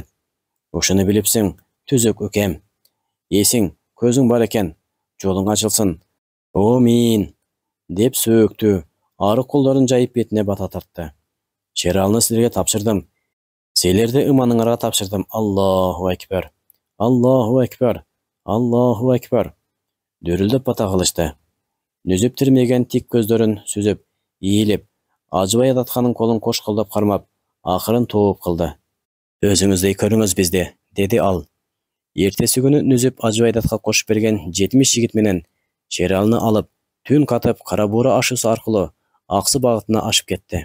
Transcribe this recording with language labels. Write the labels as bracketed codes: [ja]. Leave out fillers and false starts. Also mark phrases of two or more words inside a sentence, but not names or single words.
[ky] Ошону билипсиң, түзөк өкем. Эсиң, көзүң бар экен, жолуң ачылсын. О, мин, деп сөөктү, арык колдорун жайып бетине бата тартты. Шералыны силерге тапшырдым. Силерди ыманыңарга тапшырдым. [ar] الله أكبر. الله أكبر. الله أكبر. [ky] Дөрүлдөп бата кылышты. Нүзүп тирмеген тик көздөрүн сүзүп, ийилип, Ажыбайдатканын колун кош колдоп кармап, акырын тооп кылды. Өзүңүздөй көрүңүз бизди, деди ал. Эртеси күнү Нүзүп Ажыбайдатка кошуп берген 70 жигит менен Шералыны алып, түн катып Кара Буура ашуусу аркылуу Аксы багытына ашып кетти.